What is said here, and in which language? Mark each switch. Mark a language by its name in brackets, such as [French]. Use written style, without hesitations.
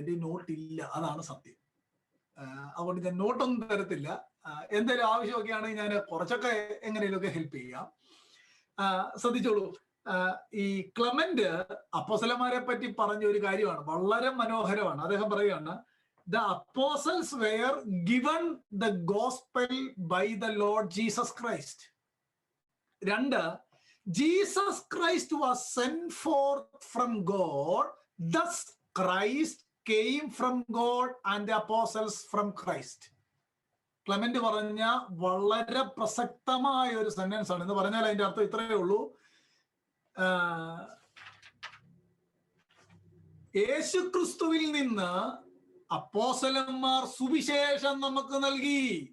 [Malayalam] എൻ്റെ നോട്ട് ഇല്ല, അതാണ് സത്യം. അതുകൊണ്ട് ഞാൻ നോട്ടൊന്നും തരത്തില്ല. എന്തെങ്കിലും ആവശ്യമൊക്കെ ആണെങ്കിൽ ഞാൻ കുറച്ചൊക്കെ എങ്ങനെയൊക്കെ ഹെൽപ്പ് ചെയ്യാം. ശ്രദ്ധിച്ചോളൂ, ഈ ക്ലെമന്റ് അപ്പോസ്തലന്മാരെ പറ്റി പറഞ്ഞ ഒരു കാര്യമാണ്, വളരെ മനോഹരമാണ്. അദ്ദേഹം പറയുകയാണ്, [English] the apostles were given the gospel by the Lord Jesus Christ. 2, Jesus Christ was sent forth from God, thus Christ came from God and the apostles from Christ. [Malayalam] Clement പറഞ്ഞ വളരെ പ്രസക്തമായ ഒരു സെന്റൻസ് ആണ്. എന്ന് പറഞ്ഞാൽ അതിന്റെ അർത്ഥം ഇത്രയേ ഉള്ളൂ, യേശുക്രിസ്തുവിൽ നിന്ന് അപ്പോസ്തലന്മാർ സുവിശേഷം നമുക്ക് നൽകി.